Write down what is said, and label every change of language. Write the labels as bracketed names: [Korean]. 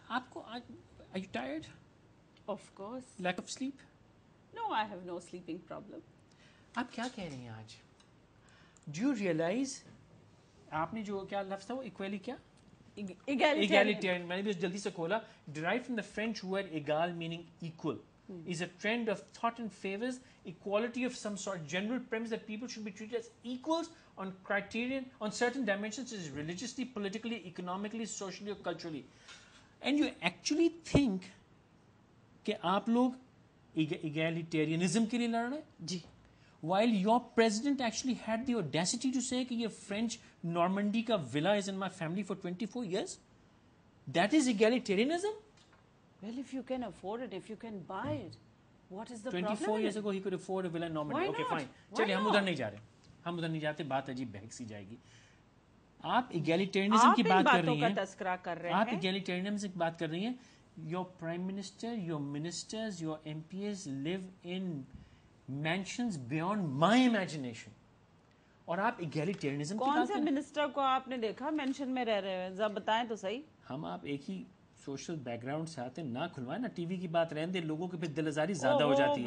[Urdu] آپ کو [English] are you tired? Of course. Lack of sleep? No, I have no sleeping problem. [Urdu] آپ کیا کہہ رہی ہیں آج؟ [English] Do you realize [Urdu] آپ نے جو کیا لفظ تھا وہ ایکویلی کیا؟ Egalitarian. میں نے بھی جلدی سے کھولا. [English] Derived from the French word égal meaning equal. Is a trend of thought and favors equality of some sort, general premise that people should be treated as equals on criterion, on certain dimensions such as religiously, politically, economically, socially or culturally. And you actually think [Urdu] کہ آپ لوگ egalitarianism کے لیے لڑ رہے ہیں؟ جی. [English] While your president actually had the audacity to say [Urdu] کہ یہ [English] French Normandy کا villa is in my family for 24 years. That is egalitarianism? Well, if you can afford it, if you can buy it, what is the problem? 24 years ago he could afford a villa in Normandy. Why Okay, not? [Urdu] fine. چلیے ہم ادھر نہیں جا رہے. ہم ادھر نہیں جاتے, بات عجیب بہک سی جائے گی. آپ egalitarianism کی بات کر رہی ہیں. تذکرہ کر رہے آپ ہیں. egalitarianism کی بات کر رہی ہیں. [English] Your prime minister, your ministers, your MPs live in mansions beyond my imagination. [Urdu] اور آپ egalitarianism کی بات کون سے منسٹر کو آپ نے دیکھا مینشن میں رہ رہے ہیں؟ ذرا بتائیں تو صحیح. ہم آپ ایک ہی سوشل بیک گراؤنڈ سے آتے ہیں, نہ کھلوائیں نا ٹی وی کی بات, رہنے دیں, لوگوں کی پھر دل آزاری زیادہ ہو جاتی ہے.